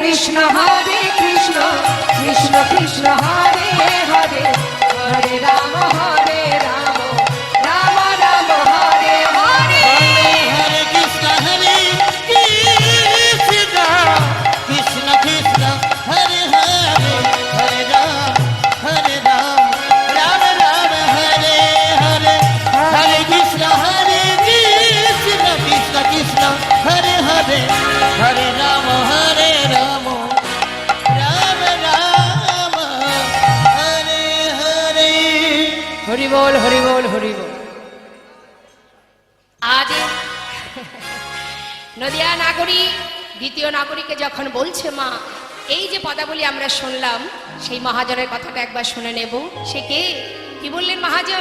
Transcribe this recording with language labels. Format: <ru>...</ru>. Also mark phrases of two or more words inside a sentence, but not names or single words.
<sa>কৃষ্ণ কৃষ্ণ কৃষ্ণ হরে হরে হরে রাম রাম রাম হরে হরে हरे कृष्ण कृष्ण कृष्ण हरे हरे हरे राम राम राम हरे हरे हरे कृष्ण कृष्ण कृष्ण हरे हरे हरे राम राम राम हरे हरे</sa> <bn>হরি বল হরি বল হরি বল। আজ নদিয়া নাগরী দ্বিতীয় নাগরীকে যখন বলছে মা এই যে পদাবলী আমরা শুনলাম সেই মহাজনের কথাটা একবার শুনে নেব। সে কে, কি বললেন মহাজন?</bn>